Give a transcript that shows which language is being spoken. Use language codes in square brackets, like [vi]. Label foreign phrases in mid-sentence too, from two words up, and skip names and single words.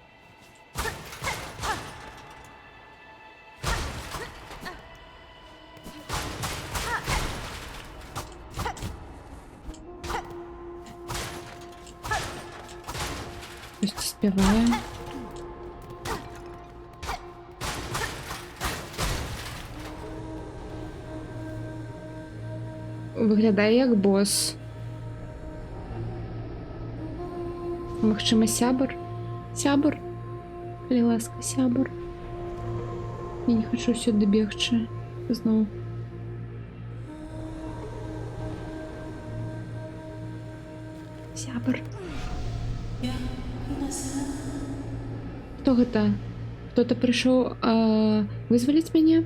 [ru] Пусть успеваем. [uk] Виглядає як бос. [be] Магчыма, сябар? Сябар? Калі ласка, сябар. Я не хочу сюди бегчы. Зноў. Сябар. Хто гэта? Хто-то прыйшоў вызваліць мяне?